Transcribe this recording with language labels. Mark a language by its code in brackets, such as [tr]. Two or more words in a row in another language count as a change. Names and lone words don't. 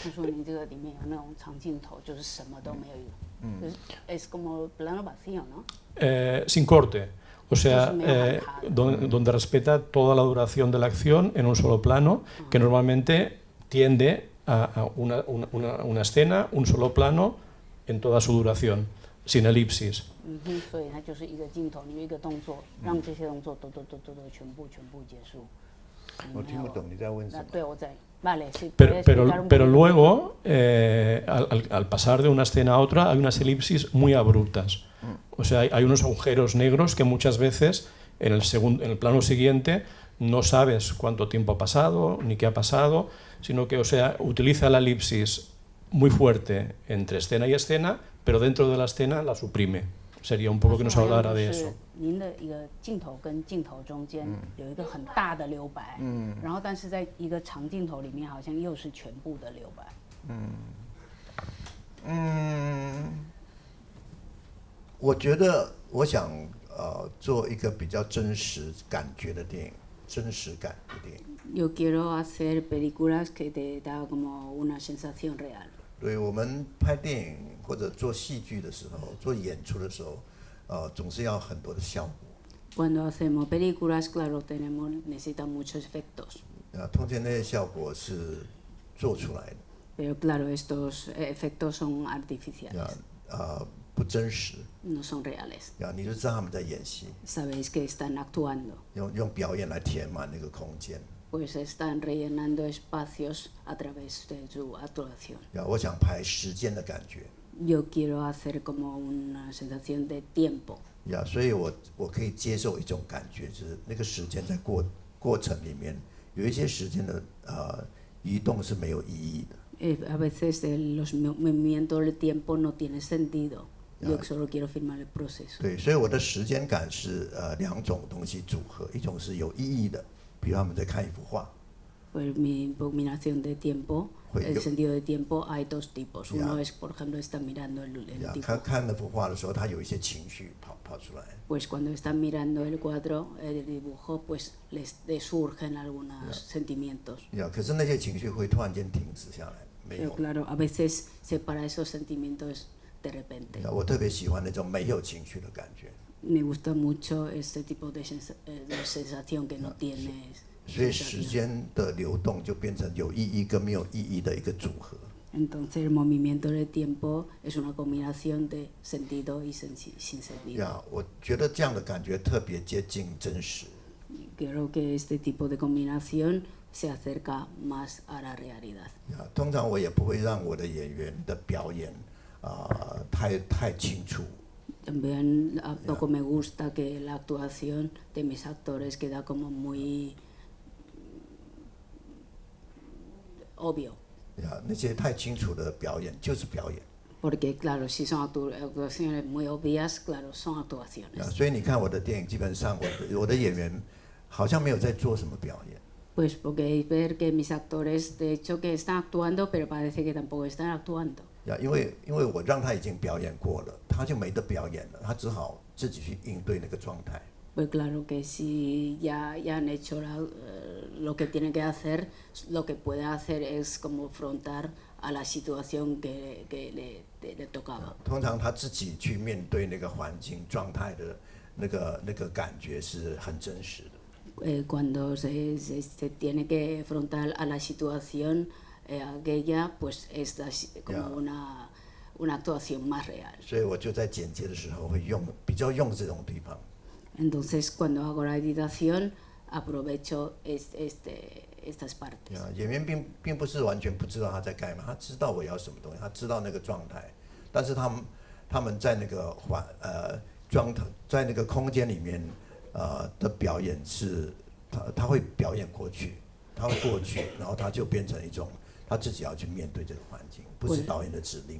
[es] Es como plano vacío, ¿no? Sin corte, o sea, donde respeta toda la duración de la acción en un solo plano, que normalmente tiende a una escena, un solo plano en toda su duración, sin elipsis. [zh] 所以它就是一个镜头，你有一个动作，让这些动作都全部结束。我听不懂你在问什么。对，我在。 [es] Vale, sí, pero luego, al pasar de una escena a otra, hay unas elipsis muy abruptas. O sea, hay unos agujeros negros que muchas veces en el plano siguiente no sabes cuánto tiempo ha pasado ni qué ha pasado, sino que, o sea, utiliza la elipsis muy fuerte entre escena y escena, pero dentro de la escena la suprime. Sería un poco que nos hablara de eso. [zh] 您的一个镜头跟镜头中间有一个很大的留白，然后但是在一个长镜头里面好像又是全部的留白。我觉得我想做一个比较真实感觉的电影，真实感的电影。 [es] Yo quiero hacer películas que te da como una sensación real. [zh] 对，我们拍电影或者做戏剧的时候，做演出的时候，总是要很多的效果。 [es] Cuando hacemos películas, claro, necesitan muchos efectos. [zh] 通常那些效果是做出来的。 [es] Pero claro, estos efectos son artificiales. [zh] 不真实。 [es] No son reales. [zh] 你就知道他们在演戏。 [es] Sabéis que están actuando. [zh] 用表演来填满那个空间。 [es] Pues están rellenando espacios a través de su actuación. [zh] 我想拍时间的感觉。 [es] Yo quiero hacer como una sensación de tiempo. [zh] 所以我可以接受一种感觉，就是那个时间在过程里面有一些时间的移动是没有意义的。 [es] A veces los movimientos del tiempo no tienen sentido. Yo solo quiero filmar el proceso. [zh] 对，所以我的时间感是两种东西组合，一种是有意义的。比如他们在看一幅画。 [es] Pues mi combinación de tiempo, el sentido de tiempo hay dos tipos. Uno es, por ejemplo, están mirando el dibujo. [zh] 看那幅画的时候，他有一些情绪跑出来。 [es] Pues cuando están mirando el cuadro, el dibujo, pues les surgen algunos sentimientos. [zh] 可是那些情绪会突然间停止下来，没有。 [es] Pero claro, a veces se para esos sentimientos de repente. [zh] 我特别喜欢那种没有情绪的感觉。 [es] Me gusta mucho este tipo de sensación que no tienes. [zh] 所以时间的流动就变成有意义跟没有意义的一个组合。 [es] Entonces el movimiento del tiempo es una combinación de sentido y sin sentido. [zh] 我觉得这样的感觉特别接近真实。 [es] Creo que este tipo de combinación se acerca más a la realidad. [zh] 通常我也不会让我的演员的表演太清楚。 [es] También poco me gusta que la actuación de mis actores queda como muy obvio. [zh] 那些太清楚的表演就是表演。 [es] Porque claro, si son actuaciones muy obvias, claro, son actuaciones. [zh] 所以你看我的电影，基本上我的演员好像没有在做什么表演。 [es] Pues porque ver que mis actores, de hecho, que están actuando, pero parece que tampoco están actuando. [zh] 因为我让他已经表演过了，他就没得表演了，他只好自己去应对那个状态。 [es] Pues claro que si ya han hecho lo que tienen que hacer, lo que pueden hacer es como afrontar a la situación que le tocaba. [zh] 通常他自己去面对那个环境状态的那个感觉是很真实的。 [es] Cuando se tiene que afrontar a la situación aquella, pues es como una actuación más real. [zh] 所以我就在剪接的时候会比较用这种地方。 [es] Entonces cuando hago la editación aprovecho estas partes. [zh] 演员并不是完全不知道他在干嘛，他知道我要什么东西，他知道那个状态，但是他们在那个在那个空间里面的表演是他会表演过去，他会过去，然后他就变成一种他自己要去面对这个环境，不是导演的指令。